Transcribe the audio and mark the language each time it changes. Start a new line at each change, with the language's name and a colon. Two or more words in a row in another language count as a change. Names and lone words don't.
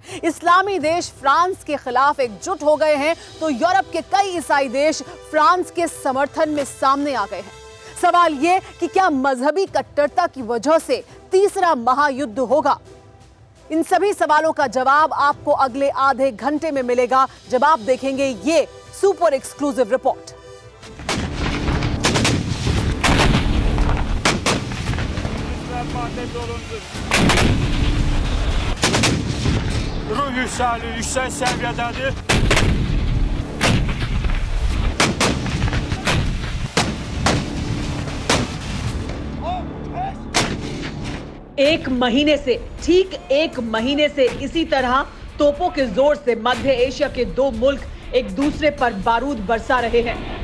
Hindi: इस्लामी देश फ्रांस के खिलाफ एकजुट हो गए हैं, तो यूरोप के कई ईसाई देश फ्रांस के समर्थन में सामने आ गए हैं। सवाल ये कि क्या मजहबी कट्टरता की वजह से तीसरा महायुद्ध होगा? इन सभी सवालों का जवाब आपको अगले आधे घंटे में मिलेगा जब आप देखेंगे ये
English: super exclusive
Hindi: रिपोर्ट।
Turkish: Ruh yüksek seviyededir.
Hindi: एक महीने से ठीक एक महीने से इसी तरह तोपों के जोर से मध्य एशिया के दो मुल्क एक दूसरे पर बारूद बरसा रहे हैं।